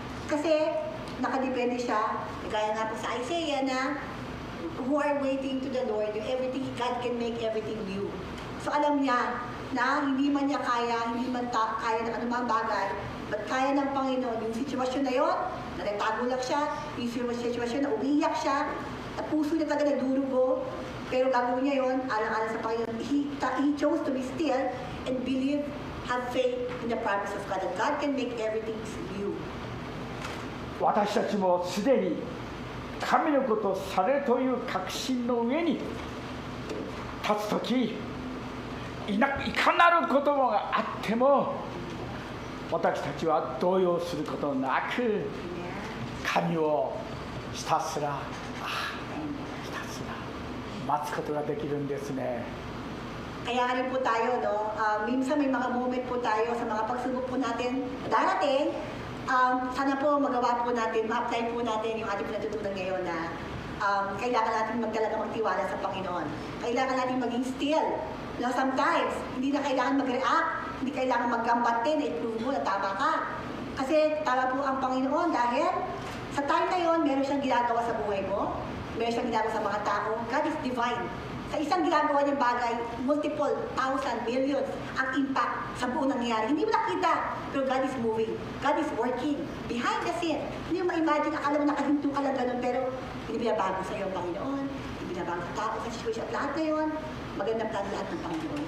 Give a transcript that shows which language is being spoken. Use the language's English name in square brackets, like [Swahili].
[Filipino] Kasi nakadepende siya, gaya nga po sa Isaiah na [English] who are waiting to the Lord, everything, God can make everything new. So [Filipino] alam niya na hindi man niya kaya, hindi man kaya ng anumang bagay, but kaya ng Panginoon yung sitwasyon na yon, na nagtago lang siya, yung sitwasyon na umiiyak siya, na puso niya talaga nagdurugo, pero gagawin niya yon, alang-alang sa Panginoon. [English] He chose to be still and believe, have faith in the promise of God, that God can make everything new. [Japanese] 私たちもすでに神のことをされるという確信の上に立つとき、いかなることがあっても私たちは動揺することなく神をひたすら待つことができるんですね。 [Filipino] Kaya rin po tayo, no? Minsan may mga moment po tayo sa mga pagsubok po natin darating. Sana po magawa po natin, ma-apply po natin yung ating pinatutunan ngayon na kailangan natin talaga magtiwala sa Panginoon. Kailangan natin maging still. No, sometimes, hindi na kailangan mag-react, hindi kailangan mag-gambatin, i-prove mo na tama ka. Kasi tama po ang Panginoon dahil sa time na yon, meron siyang ginagawa sa buhay mo, meron siyang ginagawa sa mga tao. [English] God is divine. [Filipino] Sa isang ginagawa niyang bagay, multiple, thousand, millions ang impact sa buong nangyayari. Hindi mo nakita, pero [English] God is moving. God is working behind the scene. [Filipino] Hindi mo ma-imagine, akala mo nakahinto ka lang ganun, pero hindi binabago sa iyo ang Panginoon, hindi binabago sa tao, sa situation at lahat na yun, magandang plan lahat ng Panginoon.